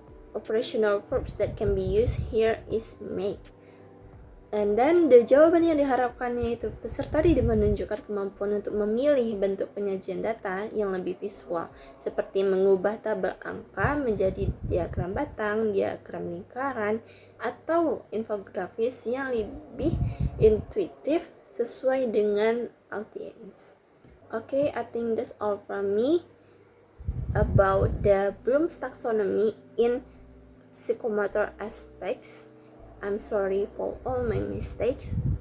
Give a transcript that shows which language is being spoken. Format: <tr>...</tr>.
<en>Operational verbs that can be used here is make. And then the</en> <id>jawaban yang diharapkannya itu peserta didik menunjukkan kemampuan untuk memilih bentuk penyajian data yang lebih visual, seperti mengubah tabel angka menjadi diagram batang, diagram lingkaran, atau infografis yang lebih intuitif sesuai dengan audience.</id> <en>Okay, I think that's all from me about the Bloom's taxonomy in psychomotor aspects. I'm sorry for all my mistakes.</en>